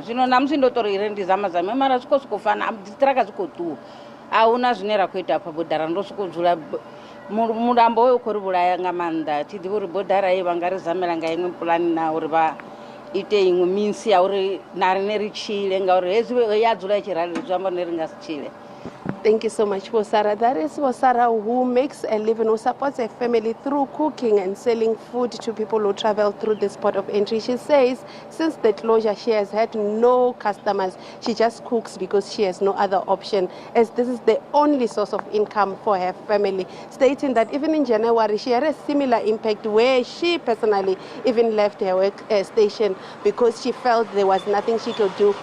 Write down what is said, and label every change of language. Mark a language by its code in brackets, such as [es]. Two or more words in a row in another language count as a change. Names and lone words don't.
[ve] Zwino na musi ndo tori ire ndi zama mara zwi khou sokou fana dzi ṱiraka dzi khou ṱuwa a huna zwine ra khou ita hafha bodarani ndo sokou dzula mulambo hoyo khou ri vhulaya nga maanḓa thi ḓivhi uri bodara ye vha nga ri zamela nga iṅwe pulani na uri vha ite iṅwe minsi ya uri na rine ri tshile ngauri hezwi ya dzula i tshi rali zwi amba uri ri nga si tshile. [en] Thank you so much, Bosara. That is Bosara, who makes a living, who supports a family through cooking and selling food to people who travel through this port of entry. She says since the closure, she has had no customers. She just cooks because she has no other option, as this is the only source of income for her family, stating that even in January, she had a similar impact where she personally even left her work station because she felt there was nothing she could do.